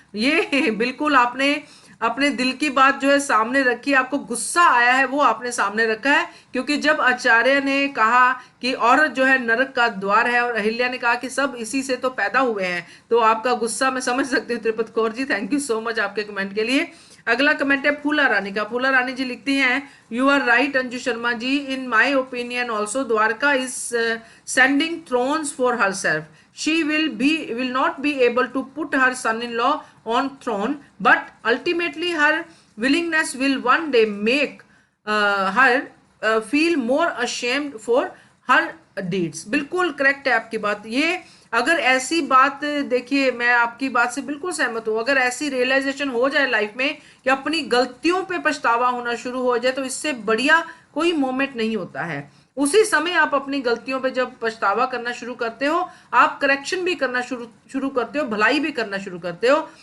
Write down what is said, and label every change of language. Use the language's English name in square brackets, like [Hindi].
[Hindi] ये बिल्कुल आपने अपने दिल की बात जो है सामने रखी है, आपको गुस्सा आया है वो आपने सामने रखा है, क्योंकि जब आचार्य ने कहा कि औरत जो है नरक का द्वार है और अहिल्या ने कहा कि सब इसी से तो पैदा हुए हैं, तो आपका गुस्सा मैं समझ सकती हूँ त्रिपत Kaur ji. [English] thank you so much [Hindi] आपके कमेंट के लिए। अगला कमेंट है फूला रानी का। फूला रानी जी लिखती हैं, [English] You are right Anju Sharma ji, in my opinion also Dwarka is sending thrones for herself. She will not be able to put her son-in-law on throne, but ultimately her willingness will one day make her feel more ashamed for her deeds। [Hindi] बिल्कुल correct है आपकी बात। ये अगर ऐसी बात, देखिए मैं आपकी बात से बिल्कुल सहमत हूं, अगर ऐसी रियलाइजेशन हो जाए लाइफ में कि अपनी गलतियों पे पछतावा होना शुरू हो जाए, तो इससे बढ़िया कोई मोमेंट नहीं होता है। उसी समय आप अपनी गलतियों पे जब पछतावा करना शुरू करते हो, आप करेक्शन भी करना शुरू करते हो, भलाई भी करना शुरू करते हो।